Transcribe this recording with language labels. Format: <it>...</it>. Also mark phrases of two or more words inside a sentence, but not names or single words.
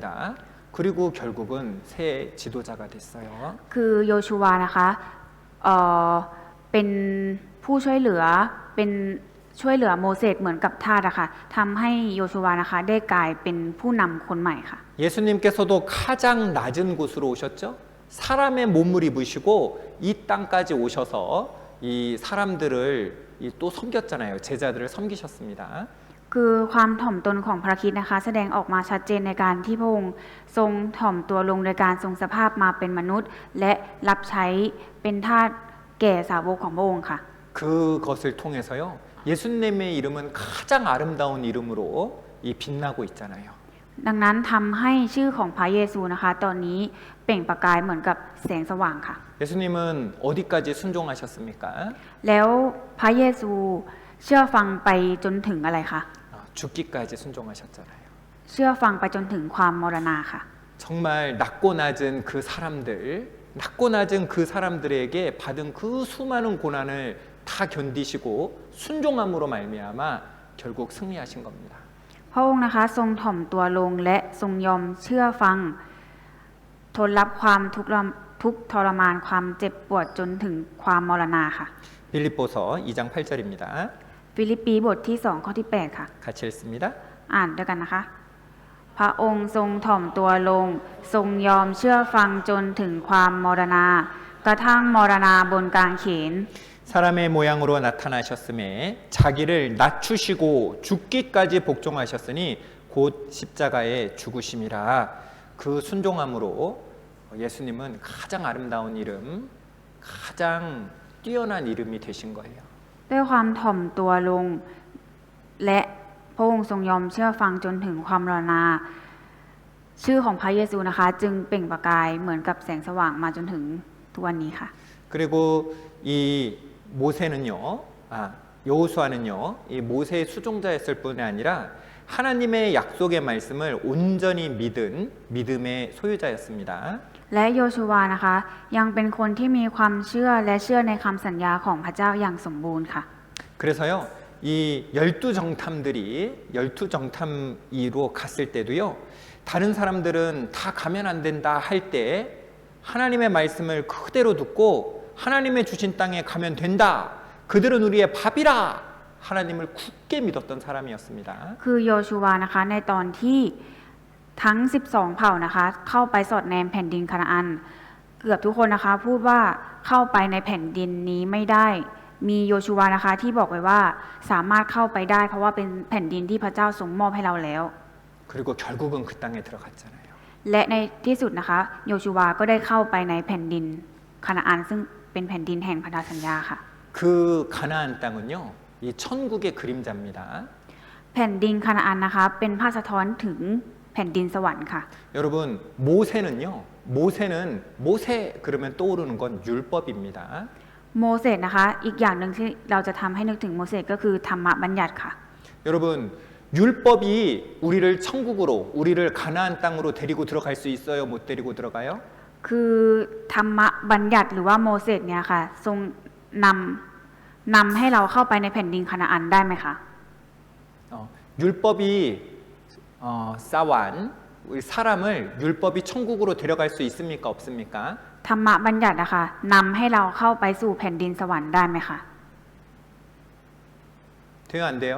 <ko>그리고 결국은 새 지도자가 됐어요.</ko> <th>คือโยชูวานะคะเป็นผู้ช่วยเหลือเป็นช่วยเหลือโมเสสเหมือนกับทาสอะค่ะทำให้โยชูวานะคะได้กลายเป็นผู้นำคนใหม่ค่ะ</th> <ko>예수님께서도 가장 낮은 곳으로 오셨죠. 사람의 몸을 입으시고 이 땅까지 오셔서 이 사람들을 또 섬겼잖아요. 제자들을 섬기셨습니다.</ko> <th>คือความถ่อมตนของพระคริสต์นะคะแสดงออกมาชัดเจนในการที่พระองค์ทรงถ่อมตัวลงโดยการทรงสภาพมาเป็นมนุษย์ และรับใช้เป็นทาสแก่สาวกของพระองค์ค่ะ</th> <ko>그것을 통해서요. 예수님의 이름은 가장 아름다운 이름으로 빛나고 있잖아요.</ko> <th>ดังนั้นทำให้ชื่อของพระเยซูนะคะตอนนี้เปล่งประกายเหมือนกับแสงสว่างค่ะ</th> <ko>예수님은 어디까지 순종하셨습니까?</ko> <th>แล้วพระเยซูเชื่อฟังไปจนถึงอะไรคะ</th> <ko>죽기까지 순종하셨잖아요.</ko> <th>เชื่อฟังไปจนถึงความมรณาค่ะ</th> <ko>정말 낮고 낮은 그 사람들에게 받은 그 수많은 고난을 다 견디시고 순종함으로 말미암아 결국 승리하신 겁니다.</ko> <th>พระองค์นะคะทรงถ่อมตัวลงและทรงยอมเชื่อฟังทนรับความทุกข์ทรมานความเจ็บปวดจนถึงความมรณาค่ะ</th> <ko>빌립보서 2장 8절입니다.</ko> <th>ฟิลิปปีบทที่2ข้อที่8ค่ะ</th> <ko>같이 읽습니다.</ko> <th>อ่านด้วยกันนะคะ พระองค์ทรงถ่อมตัวลงทรงยอมเชื่อฟังจนถึงความมรณากระทั่งมรณาบนกางเขน</th> <ko>사람의 모양으로 나타나셨음에 자기를 낮추시고 죽기까지 복종하셨으니 곧 십자가에 죽으심이라. 그 순종함으로 예수님은 가장 아름다운 이름, 가장 뛰어난 이름이 되신 거예요.</ko> <th>ด้วยความถ่อมตัวลงและพระองค์ทรงยอมเชื่อฟังจนถึงความมรณาชื่อของพระเยซูนะคะจึงเปล่งประกายเหมือนกับแสงสว่างมาจนถึงทุกวันนี้ค่ะ</th> <ko>그리고 이 모세는요, 여호수아는요, 이 모세의 수종자였을 뿐이 아니라 하나님의 약속의 말씀을 온전히 믿은 믿음의 소유자였습니다.</ko> <th>และโยชูวานะคะยังเป็นคนที่มีความเชื่อและเชื่อในคำสัญญาของพระเจ้าอย่างสมบูรณ์ค่ะ</th> <ko>그래서요, 이 12정탐이로 갔을 때도요, 다른 사람들은 다 가면 안 된다 할 때 하나님의 말씀을 그대로 듣고 하나님의 주신 땅에 가면 된다. 그들은 우리의 밥이라. 하나님을 굳게 믿었던 사람이었습니다.</ko> <th>คือโยชูวานะคะในตอนที่ทั้ง12เผ่านะคะเข้าไปสอดแนมแผ่นดินคานาอันเกือบทุกคนนะคะพูดว่าเข้าไปในแผ่นดินนี้ไม่ได้มีโยชูวานะคะที่บอกไว้ว่าสามารถเข้าไปได้เพราะว่าเป็นแผ่นดินที่พระเจ้าทรงมอบให้เราแล้ว</th> <ko>그리고 결국은 그 땅에 들어갔잖아요.</ko> <th>และในที่สุดนะคะโยชูวาก็ได้เข้าไปในแผ่นดินคานาอันซึ่งเป็นแผ่นดินแห่งพันธสัญญาค่ะ</th> <ko>그 가나안 땅은요, 이 천국의 그림자입니다.</ko> <th>แผ่นดินคานาอันนะคะเป็นภาพสะท้อนถึงแผ่นดินสวรรค์ค่ะ</th> <ko>여러분, 모세는 모세 그러면 떠오르는 건 율법입니다.</ko> <th>โมเสสนะคะอีกอย่างหนึ่งที่เราจะทำให้นึกถึงโมเสสก็คือธรรมบัญญัติค่ะ</th> <ko>여러분, 율법이 우리를 천국으로, 우리를 가나안 땅으로 데리고 들어갈 수 있어요? 못 데리고 들어가요?</ko> <th>คือธรรมบัญญัติหรือว่าโมเสสเนี่ยค่ะทรงนำให้เราเข้าไปในแผ่นดินคานาอันได้ไหมคะ</th> <ko>율법이 쌓아온 우리 사람을 율법이 천국으로 데려갈 수 있습니까? 없습니까?</ko> <th>ธรรมบัญญัตินะคะนำให้เราเข้าไปสู่แผ่นดินสวรรค์ได้ไหมคะ</th> <ko>돼요, 안 돼요?</ko>